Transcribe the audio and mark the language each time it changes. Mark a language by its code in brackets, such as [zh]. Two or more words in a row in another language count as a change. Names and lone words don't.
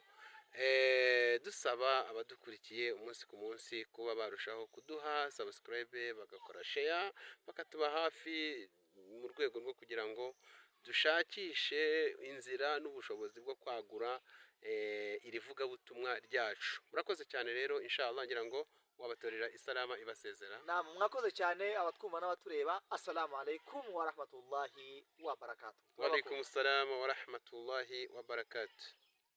[rw] Dusaba abadukurikiye umunsi ku munsi kuba barushaho kuduha subscribe, bagakora share, bakatuba hafi mu rwego rwo kugira ngo dushakishe inzira n'ubushobozi bwo kwagura iri vugabutumwa ryacu. Murakoze cyane rero, inshallah ngira ngo wabatorera isalama ibasezera. Naam, mwakoze cyane abatwumva n'abatureba. [ar] السلام عليكم ورحمة الله وبركاته. وعليكم السلام ورحمة الله وبركاته.